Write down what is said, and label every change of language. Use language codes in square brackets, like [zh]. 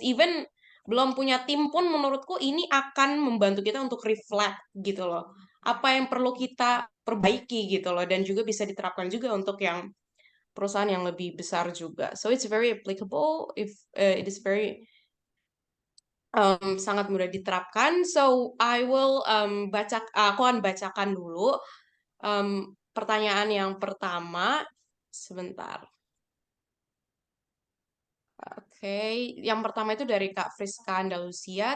[id] Even belum punya tim pun menurutku ini akan membantu kita untuk reflect gitu loh. Apa yang perlu kita perbaiki gitu loh. Dan juga bisa diterapkan juga untuk yang perusahaan yang lebih besar juga. [en] So it's very applicable if it is very [id] sangat mudah diterapkan. [en] So I will [id] aku akan bacakan dulu pertanyaan yang pertama. Sebentar. Oke, yang pertama itu dari Kak Friska Andalusia.